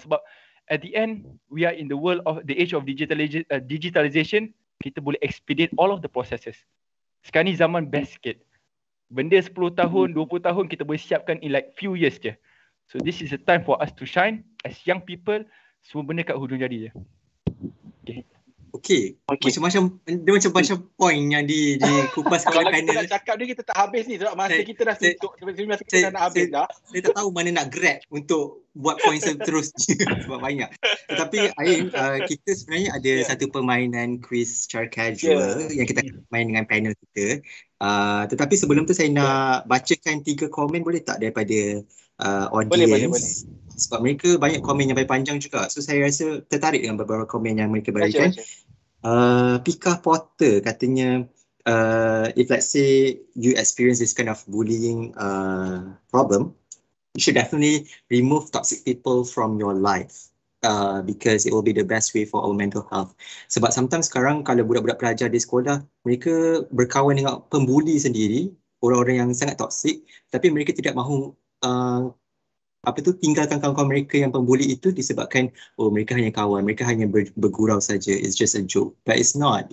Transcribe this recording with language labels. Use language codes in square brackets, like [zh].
[ms] Sebab [en] at the end we are in the world of the age of digitalization, [ms] kita boleh [en] expedite all of the processes. [ms] Sekarang ni zaman best sikit, benda 10 tahun, 20 tahun kita boleh siapkan [en] in like few years [ms] je. [en] So this is the time for us to shine as young people. [ms] Semua benda kat hujung jari je. Okay. Macam point yang dikupas oleh panel. Kalau kita nak cakap ni kita tak habis ni sebab masa kita dah suntuk. Masa kita nak habis dah. Saya tak tahu mana nak grab untuk buat point seterusnya sebab banyak. Tetapi Ain, kita sebenarnya ada satu permainan quiz secara casual yang kita main dengan panel kita. Tetapi sebelum tu saya nak bacakan 3 komen, boleh tak, daripada audience? Boleh. Sebab mereka banyak komen yang panjang juga. So saya rasa tertarik dengan beberapa komen yang mereka berikan. [en] Pika Potter katanya, if let's say you experience this kind of bullying problem, you should definitely remove toxic people from your life. Because it will be the best way for our mental health. [ms] Sebab sometimes sekarang kalau budak-budak pelajar di sekolah, mereka berkawan dengan pembuli sendiri, orang-orang yang sangat toksik, tapi mereka tidak mahu tinggalkan kawan-kawan mereka yang pembuli itu disebabkan mereka hanya kawan, mereka hanya bergurau saja, [en] it's just a joke. But it's not.